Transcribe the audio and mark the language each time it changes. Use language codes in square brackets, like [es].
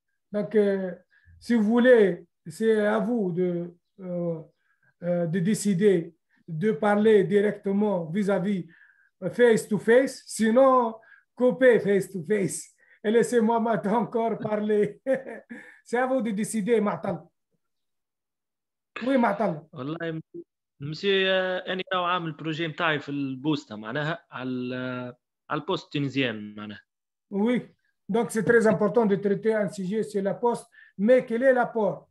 [fr] Donc, si vous voulez, c'est à vous de décider de parler directement vis-à-vis face-to-face, sinon couper face-to-face. Et laissez-moi maintenant encore parler. C'est à vous de décider, Matal. Oui, Matal. [ar] والله مسيو أنا راهو عامل البروجي نتاعي في البوستا معناها على البوست التونسيان معناها. [fr] Oui, donc c'est très important de traiter un sujet sur la poste, mais quel est l'apport?